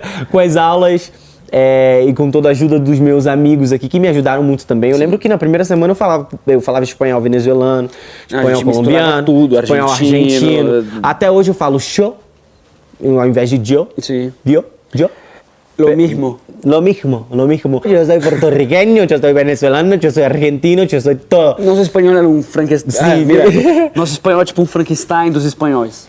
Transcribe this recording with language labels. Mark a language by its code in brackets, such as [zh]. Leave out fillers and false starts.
[pt] Com as aulas e com toda a ajuda dos meus amigos aqui, que me ajudaram muito também. Eu lembro que na primeira semana eu falava espanhol venezuelano, espanhol colombiano, tudo, espanhol argentino. Até hoje eu falo yo, ao invés de yo. Sim. [es] Yo. Lo mismo. Lo mismo. Yo soy puertorriqueño, yo soy venezolano, yo soy argentino, yo soy todo. [pt] Nosso espanhol era um Frankenstein. Sim. [es] Mira, [pt] nosso espanhol é tipo um Frankenstein dos espanhóis.